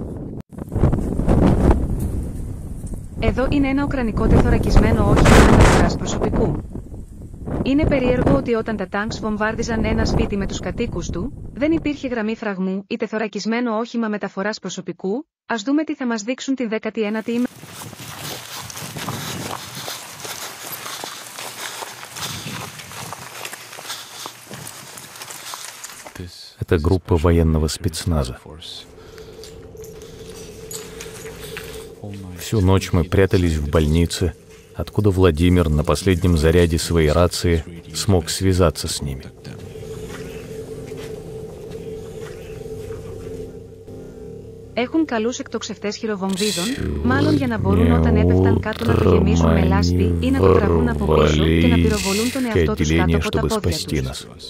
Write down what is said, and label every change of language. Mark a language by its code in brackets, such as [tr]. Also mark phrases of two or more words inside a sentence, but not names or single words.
[el] Εδώ είναι ένα ουκρανικό τεθωρακισμένο όχημα μεταφοράς προσωπικού. Είναι περίεργο ότι όταν τα τάγκς βομβάρδιζαν ένα σπίτι με τους κατοίκους του, δεν υπήρχε γραμμή φραγμού ή τεθωρακισμένο όχημα μεταφοράς προσωπικού. Ας δούμε τι θα μας δείξουν την 19η ημέρα. [ru] Это группа военного спецназа. Всю ночь мы прятались в больнице, откуда Владимир на последнем заряде своей рации смог связаться с ними. [el] Έχουν καλούς εκτοξευτές χειροβομβίδων, μάλλον για να μπορούν όταν έπεφταν κάτω να το γεμίσουν με λάσπη ή να το τραβούν από πίσω και να πυροβολούν τον εαυτό τους κάτω από τα πόδια τους.